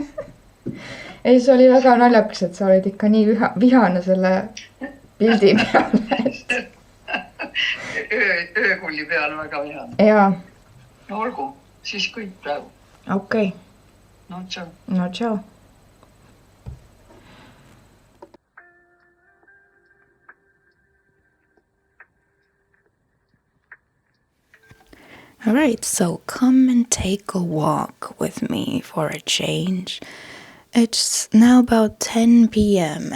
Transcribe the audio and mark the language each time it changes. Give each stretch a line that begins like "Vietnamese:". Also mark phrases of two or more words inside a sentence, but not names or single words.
Estonian: Ei, see oli väga naljakas, et sa olid ikka nii vihane selle pildi peale. Öökulli peal väga vihane. Jaa. No olgu, siis kõik praegu. Okei. No tšau. No tšau.
English: Alright, so come and take a walk with me for a change. It's now about 10 p.m.